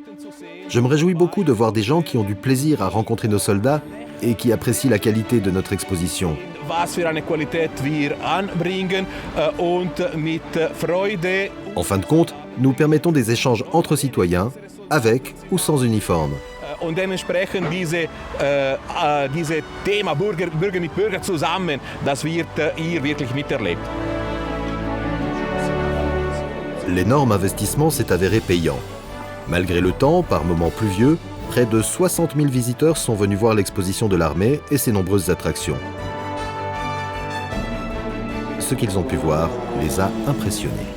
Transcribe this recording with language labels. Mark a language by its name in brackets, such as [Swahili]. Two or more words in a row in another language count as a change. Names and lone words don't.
[French] Je me réjouis beaucoup de voir des gens qui ont du plaisir à rencontrer nos soldats et qui apprécient la qualité de notre exposition. En fin de compte, nous permettons des échanges entre citoyens, avec ou sans uniforme. [German] Und dementsprechend dieses Thema Bürger mit Bürger zusammen, das wird hier wirklich miterlebt. [French] L'énorme investissement s'est avéré payant. Malgré le temps, par moments pluvieux, près de 60 000 visiteurs sont venus voir l'exposition de l'armée et ses nombreuses attractions. Ce qu'ils ont pu voir les a impressionnés.